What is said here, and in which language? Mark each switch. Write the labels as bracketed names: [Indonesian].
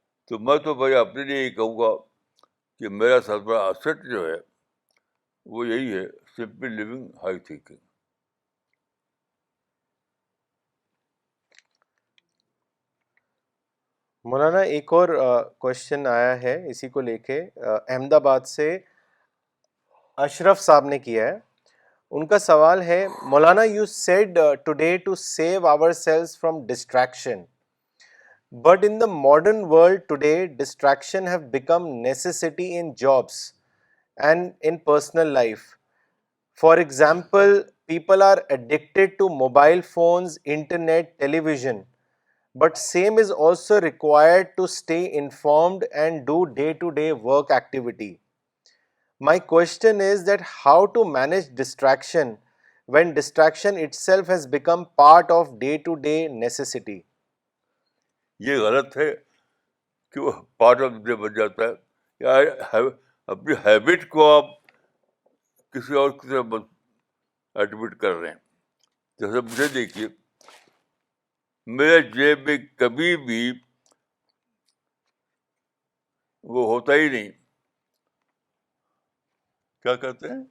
[Urdu] تو میں تو بھائی اپنے لیے یہ کہوں گا کہ میرا سب سے بڑا asset جو ہے وہ یہی ہے, [English] Simple living high thinking. [Urdu] مولانا ایک اور کوشچن آیا ہے اسی کو لے کے, احمد آباد سے اشرف صاحب نے کیا ہے. ان کا سوال ہے, [English] مولانا you said today to save ourselves from distraction, but in the modern world today distraction have become necessity in jobs and in personal life. For example, people are addicted to mobile phones, internet, television, but same is also required to stay informed and do day-to-day work activity. My question is that how to manage distraction when distraction itself has become part of day-to-day necessity. [Urdu] یہ غلط ہے کہ وہ part of day بن جاتا ہے. یا اپنی habit کو آپ کسی اور کی طرف ایڈمٹ کر رہے ہیں. جیسے مجھے دیکھیے, میرے جیب میں کبھی بھی وہ ہوتا ہی نہیں, کیا کہتے ہیں,